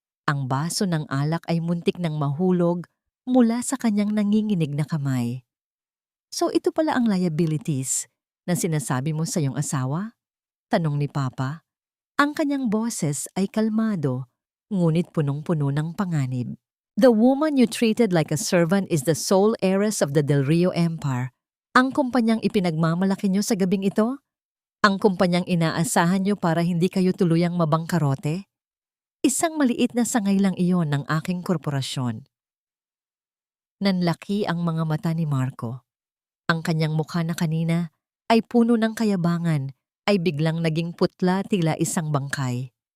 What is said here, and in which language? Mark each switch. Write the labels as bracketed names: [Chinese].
[Filipino] Ang baso ng alak ay muntik ng mahulog mula sa kanyang nanginginig na kamay. So ito pala ang liabilities na sinasabi mo sa iyong asawa? Tanong ni Papa. Ang kanyang boses ay kalmado, ngunit punong-puno ng panganib. [English] The woman you treated like a servant is the sole heiress of the Del Rio Empire. [Filipino] Ang kumpanyang ipinagmamalaki niyo sa gabing ito? Ang kumpanyang inaasahan niyo para hindi kayo tuluyang mabangkarote? Isang maliit na sangay lang iyon ng aking korporasyon. Nanlaki ang mga mata ni Marco. Ang kanyang mukha na kanina ay puno ng kayabangan ay biglang naging putla tila isang bangkay.